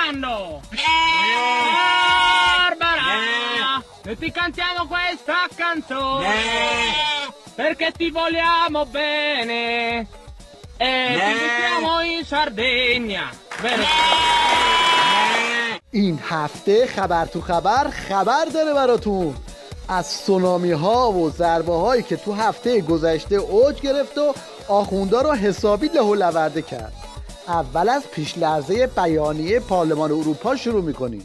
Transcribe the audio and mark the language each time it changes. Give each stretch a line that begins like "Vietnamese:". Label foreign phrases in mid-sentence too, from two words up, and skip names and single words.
Italian: Mario! Barbara! Noi ti cantiamo questa canzone perché ti vogliamo bene e ti invitiamo in Sardegna.
Persian: این هفته خبر تو خبر داره براتون از سونامی ها و ضربه هایی که تو هفته گذشته اوج گرفت و آخوندا رو حسابی له و لورده کرد. اول از پیش لرزه بیانیه پارلمان اروپا شروع میکنیم.